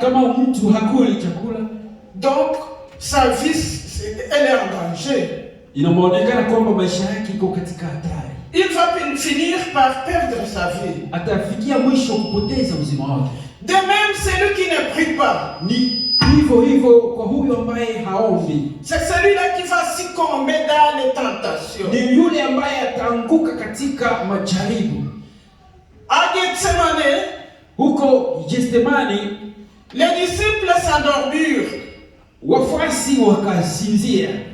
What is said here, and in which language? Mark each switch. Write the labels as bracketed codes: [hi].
[sw] Kama mtu hakuli chakula, [fr] donc sa vie, elle est en danger. [sw] inaonekana kwamba maisha yake iko katika hatari. [fr] Il va finir par perdre sa vie. [sw] Atafikia mwisho kupoteza uzima wake. [fr] De même, celui qui ne prie pas, [sw] Ni hivyo hivyo kwa huyo ambaye haombi. [fr] c'est celui-là qui va succomber dans les tentations. [sw] Ni yule ambaye ataanguka katika majaribu. [fr] À Gethsemane, [sw] Huko Gethsemane, [fr] les disciples s'endormirent [sw] wafuasi wakasinzia